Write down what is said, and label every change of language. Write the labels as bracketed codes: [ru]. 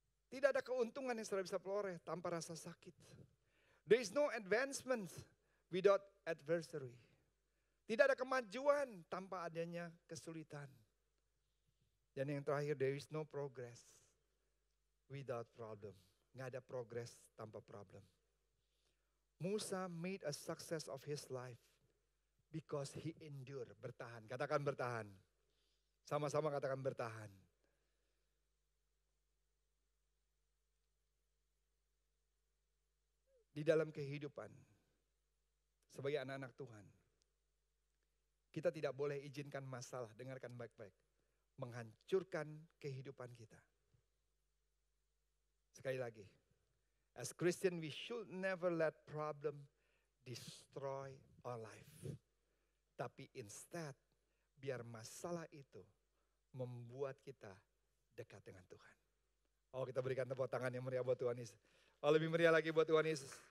[id] Tidak ada keuntungan yang saudara bisa peroleh tanpa rasa sakit. [en] There is no advancement without adversary. [id] Tidak ada kemajuan tanpa adanya kesulitan. Dan yang terakhir, [en] there is no progress without problem. [id] Nggak ada progress tanpa problem. [en] Musa made a success of his life because he endured, bertahan. [id] Katakan bertahan. Sama-sama katakan bertahan. Di dalam kehidupan sebagai anak-anak Tuhan, kita tidak boleh izinkan masalah, dengarkan baik-baik, menghancurkan kehidupan kita. Sekali lagi, [en] as Christian we should never let problem destroy our life. [id] Tapi instead, biar masalah itu membuat kita dekat dengan Tuhan. Oh, kita berikan tepuk tangan yang meriah buat Tuhan Yesus. Oh, lebih meriah lagi buat Tuhan Yesus.